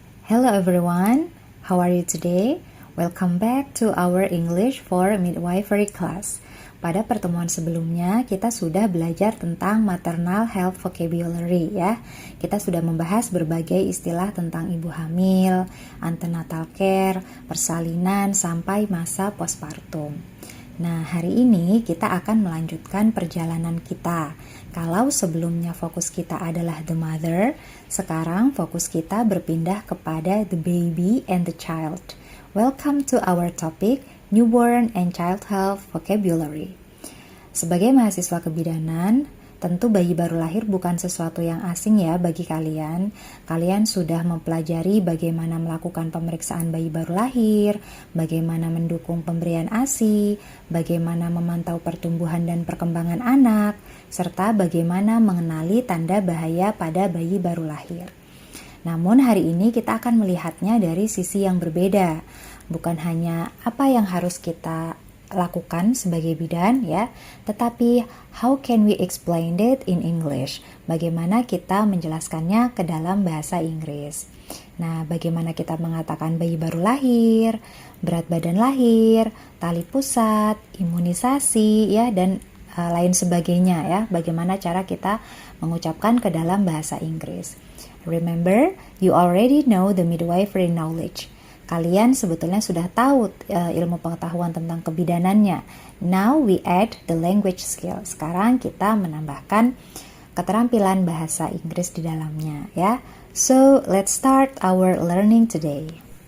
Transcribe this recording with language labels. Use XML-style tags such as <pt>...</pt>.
<en>Hello everyone, how are you today? Welcome back to our English for Midwifery class.</en> <id>Pada pertemuan sebelumnya, kita sudah belajar tentang maternal health vocabulary ya. Kita sudah membahas berbagai istilah tentang ibu hamil, antenatal care, persalinan, sampai masa postpartum. Nah, hari ini kita akan melanjutkan perjalanan kita. Kalau sebelumnya fokus kita adalah</id> <en>the mother,</en> <id>sekarang fokus kita berpindah kepada</id> <en>the baby and the child. Welcome to our topic, newborn and child health vocabulary.</en> <id>Sebagai mahasiswa kebidanan, tentu bayi baru lahir bukan sesuatu yang asing ya bagi kalian. Kalian sudah mempelajari bagaimana melakukan pemeriksaan bayi baru lahir, bagaimana mendukung pemberian ASI, bagaimana memantau pertumbuhan dan perkembangan anak, serta bagaimana mengenali tanda bahaya pada bayi baru lahir. Namun hari ini kita akan melihatnya dari sisi yang berbeda. Bukan hanya apa yang harus kita lakukan sebagai bidan ya, tetapi</id> <en>how can we explain it in English?</en> <id>Bagaimana kita menjelaskannya ke dalam bahasa Inggris? Nah, bagaimana kita mengatakan bayi baru lahir, berat badan lahir, tali pusat, imunisasi ya, dan lain sebagainya ya. Bagaimana cara kita mengucapkan ke dalam bahasa Inggris?</id> <en>Remember, you already know the midwifery knowledge.</en> <id>Kalian sebetulnya sudah tahu ilmu pengetahuan tentang kebidanannya.</id> <en>Now we add the language skill.</en> <id>Sekarang kita menambahkan keterampilan bahasa Inggris di dalamnya ya.</id> <en>So, let's start our learning today.</en>